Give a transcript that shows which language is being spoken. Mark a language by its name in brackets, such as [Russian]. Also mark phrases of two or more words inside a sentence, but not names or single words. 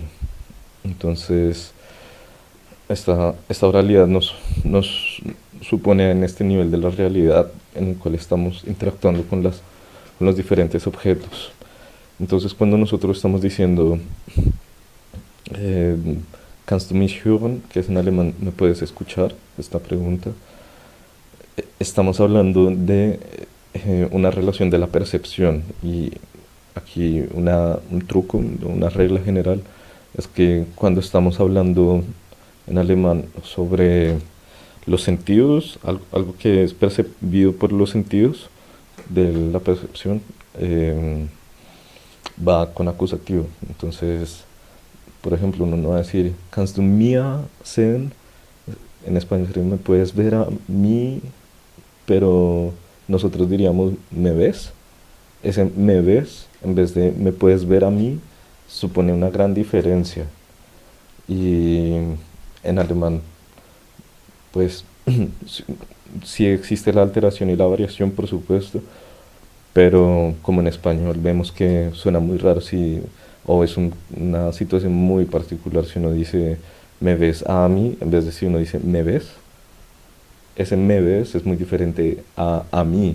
[Spanish] Entonces, esta oralidad nos supone en este nivel de la realidad en el cual estamos interactuando con los diferentes objetos. Entonces, cuando nosotros estamos diciendo, [German] eh, Kannst du mich hören? [Spanish] Que es en alemán, ¿me puedes escuchar? Esta pregunta. Estamos hablando de una relación de la percepción y aquí un truco, una regla general es que cuando estamos hablando en alemán sobre los sentidos, algo que es percibido por los sentidos de la percepción, va con acusativo. Entonces, por ejemplo, uno no va a decir, [German] kannst du mir sehen? [Spanish] En español sería, ¿me puedes ver a mí? Pero nosotros diríamos, ¿me ves? Ese me ves, en vez de me puedes ver a mí, supone una gran diferencia. Y en alemán, pues, sí sí existe la alteración y la variación, por supuesto, pero como en español vemos que suena muy raro si, o es una situación muy particular si uno dice me ves a mí, en vez de si uno dice me ves, ese me ves es muy diferente a mí.